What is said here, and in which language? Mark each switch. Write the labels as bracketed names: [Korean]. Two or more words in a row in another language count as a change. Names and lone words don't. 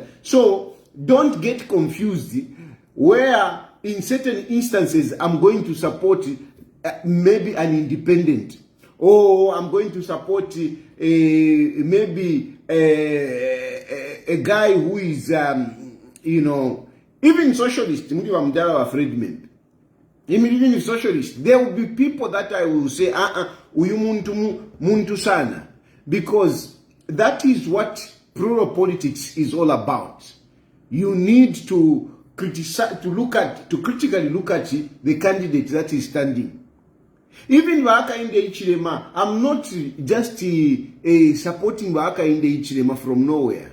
[English] So don't get confused where in certain instances I'm going to support maybe an independent, or I'm going to support maybe a guy who is, even socialist, even if socialist, there will be people that I will say, [Bemba] uyu muntu sana, [English] because that is what plural politics is all about. You need to criticize, to critically look at the candidate that is standing. Even Waka in the Ichilema, I'm not just supporting Waka in the Ichilema from nowhere.